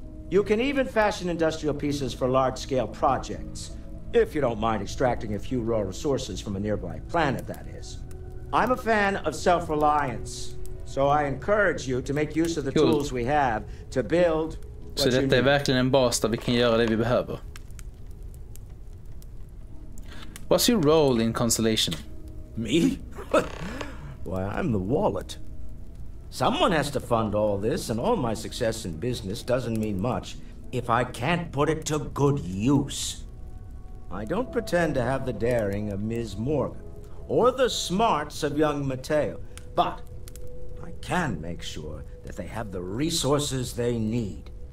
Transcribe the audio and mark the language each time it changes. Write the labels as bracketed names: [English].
[English] You can even fashion industrial pieces for large-scale projects, if you don't mind extracting a few raw resources from a nearby planet, that is. I'm a fan of self-reliance, so I encourage you to make use of the tools we have to build. [Swedish] Så detta är verkligen en bas där vi kan göra det vi behöver. [English] What's your role in Constellation? Me? Why, I'm the wallet. Someone has to fund all this, and all my success in business doesn't mean much if I can't put it to good use. I don't pretend to have the daring of Ms. Morgan, or the smarts of young Matteo, but I can make sure that they have the resources they need.